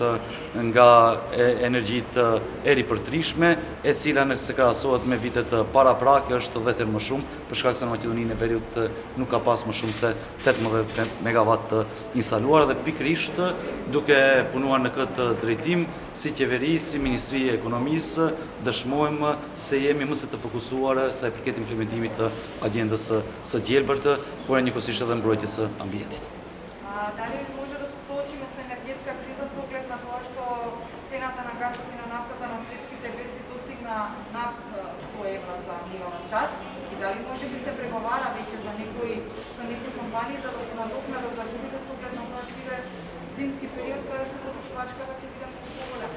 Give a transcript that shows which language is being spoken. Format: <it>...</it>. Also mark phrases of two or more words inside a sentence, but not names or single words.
<sq>nga energjitë e ripërtrishme, e cila nëse krahasohet me vitet paraprake është 10 herë më shumë, për shkak se në Maqedoninë e Veriut nuk ka pas më shumë se 18 megawatt instaluar dhe pikërisht duke punuar në këtë drejtim si qeveri, si Ministri e Ekonomisë, dëshmojmë se jemi më së të fokusuar sa i përket implementimit të agjendës së gjelbërt, por njëkohësisht edhe mbrojtjes së ambientit.</sq> <mk>Дали може да се соочиме со енергетска криза со оглед на тоа што цената на газот и на нафтата на светските берзи достигна над 100 евра за мегават час и дали може би се преговара веќе за со некои компании за да се надокнадат загубите со оглед на тоа што биде зимски период кај што потрошувачката ќе биде многу поголема?</mk>